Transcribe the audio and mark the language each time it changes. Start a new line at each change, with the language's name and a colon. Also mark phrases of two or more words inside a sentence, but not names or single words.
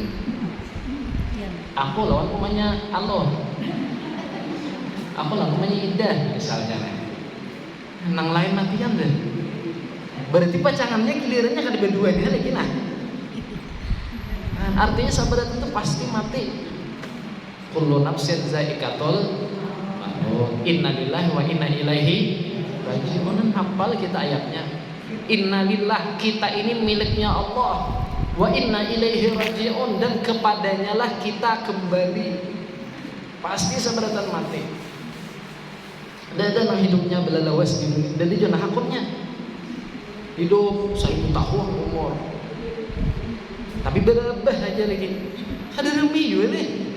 Banjar: Aku lawan umanya Allah. Aku lawan umanya Indah misalnya. Nang lain matian deh. Berarti pacangannya gilirannya kan berdua dia lagi nah. Artinya sahabat itu pasti mati.
Arabic: كل نفس ذائقة الموت. إنا لله وإنا إليه راجعون.
Banjar: Hafal kita ayatnya. Innalillah, kita ini miliknya Allah.
Arabic: وإنا إليه راجعون,
Banjar: dan kepadanya lah kita kembali. Pasti seberatan mati. Dan hidupnya belalawas di dunia. Dan dia jangan hakurnya hidup 1000 tahun umur, tapi berapa aja lagi. Kada remi juga nih.